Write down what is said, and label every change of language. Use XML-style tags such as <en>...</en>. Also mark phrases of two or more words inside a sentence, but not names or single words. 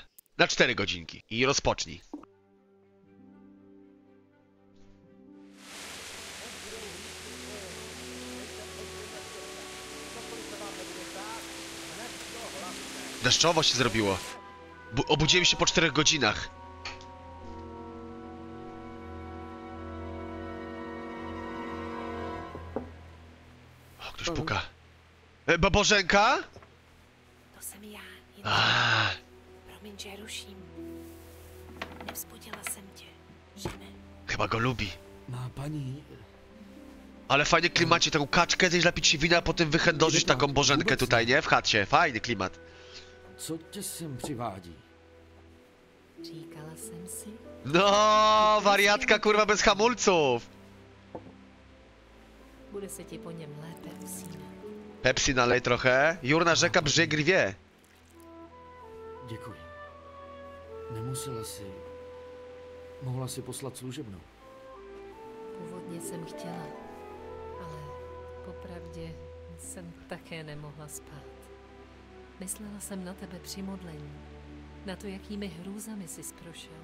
<pl>Na 4 godzinki. I rozpocznij. Deszczowo się zrobiło. Obudziłem się po 4 godzinach. O, ktoś puka. Bożenka?</pl> <cs>To jsem já. Promiň, že ruším. Nevzbudila jsem tě, že ne?</cs> <pl>Chyba go lubi.</pl> <cs>Má paní...</cs> <pl>Ale fajny klimacie, taką kaczkę, zjeść napić się wina, a potem wychędożyć taką Bożenkę tutaj, nie? W chacie. Fajny klimat.</pl> <cs>Co tě sem přivádí? Říkala jsem si.</cs> <pl>No, wariatka kurwa bez hamulców.</pl> <cs>Bude se ti po něm lépe usínat.</cs> <pl>Pepsi nalej trochę. Jurna rzeka brzeg rwie.</pl> <cs>Děkuji. Nemusela si... Mohla si poslat služebnou. Původně jsem chtěla, ale popravdě jsem také nemohla spát. Myslela jsem na tebe při modlení, na to, jakými hrůzami jsi prošel.</cs>